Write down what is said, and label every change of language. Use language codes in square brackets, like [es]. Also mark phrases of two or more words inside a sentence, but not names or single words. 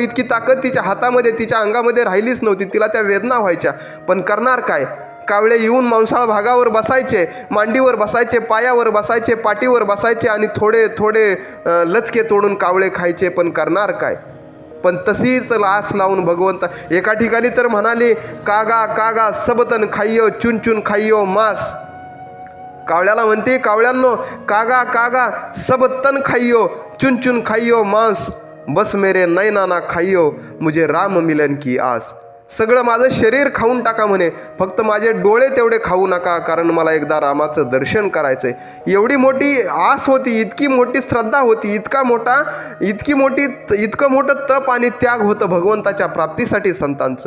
[mr] इतकी ताकद तिच्या हातामध्ये, तिच्या अंगामध्ये राहिलीच नव्हती. तिला त्या वेदना व्हायच्या, पण करणार काय? कावळे येऊन मांसाळ भागावर बसायचे, मांडीवर बसायचे, पायावर बसायचे, पाठीवर बसायचे आणि थोडे लचके तोडून कावळे खायचे, पण करणार काय? पण तशीच आस लावून भगवंत एका ठिकाणी तर म्हणाले, [hi] कागा सबतन खाइयो, चुन खाइयो मांस. [mr] कावळ्याला म्हणते, कावळ्यांनो [hi] कागा सब तन खाइयो, चुन खाइयो मांस, बस मेरे नैना ना खाइयो, मुझे राम मिलन की आस. [mr] सगळं माझं शरीर खाऊन टाका म्हणे, फक्त माझे डोळे तेवढे खाऊ नका, कारण मला एकदा रामाचं दर्शन करायचंय. एवढी मोठी आस होती, इतकी मोठी श्रद्धा होती, इतकं मोठं तप आणि त्याग होतं भगवंताच्या प्राप्तीसाठी संतांचं.